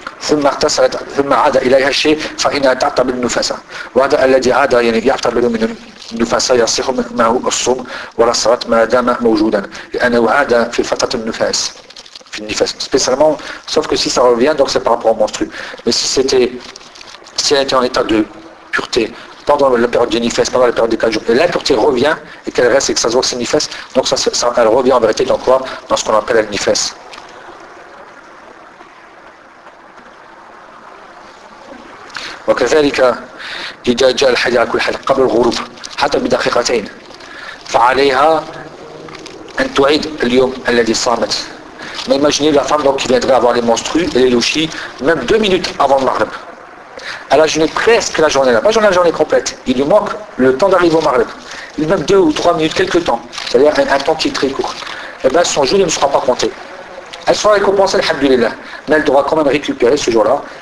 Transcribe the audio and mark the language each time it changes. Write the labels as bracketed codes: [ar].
[fr] Spécialement, sauf que si ça revient, donc c'est par rapport au menstru. Mais si c'était, si elle était en état de pureté pendant la période du nifes, pendant la période des 4 jours, et l'impureté revient et qu'elle reste et que ça se voit que c'est nifes, donc ça, elle revient en vérité dans quoi? Dans ce qu'on appelle le nifes. [ar] وكذلك إذا جاء الحيض على كل حال قبل الغروب حتى بدقيقتين فعليها أن تعيد اليوم الذي صامت. [fr] Mais imaginez la femme donc qui viendrait avoir les menstrues et les louchis même deux minutes avant le maghrib. Elle a jeûné presque la journée, pas la journée complète. Il lui manque le temps d'arriver au maghrib, même deux ou trois minutes, quelques temps, c'est-à-dire un temps qui est très court. Et bien son jeûne ne sera pas compté. Elle sera récompensée, alhamdulillah, mais elle devra quand même récupérer ce jour-là.